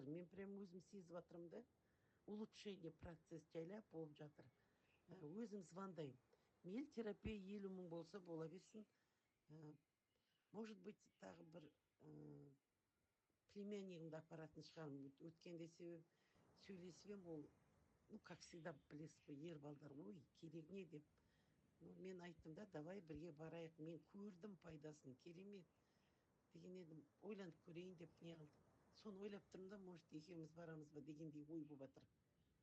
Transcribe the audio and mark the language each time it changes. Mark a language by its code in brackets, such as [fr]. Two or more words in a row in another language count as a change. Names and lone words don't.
[kk] Мен прям өзім сезіп жатырмын да. [ru] Улучшение процесс [kk] жайлап болып жатыр. Өзім звондаймын. Мейлі терапия 50 мың болса бола берсін. Ә, [ru] Может быть, [kk] тағы бір племяннигімді апаратын шығармын. Өткенде себебі сөйлесіп ем, ол, [ru] ну, как всегда, [kk] білесіз ғой, ер балдар, ой, керек не деп. Ну, мен айттым да, давай бірге барайық. Мен көрдім пайдасын, керемет деген едім. Ойланып көрейін деп не қылдым. Соны ойлап тұрмын да, может, екеуміз барамыз ба дегендей ой болып жатыр.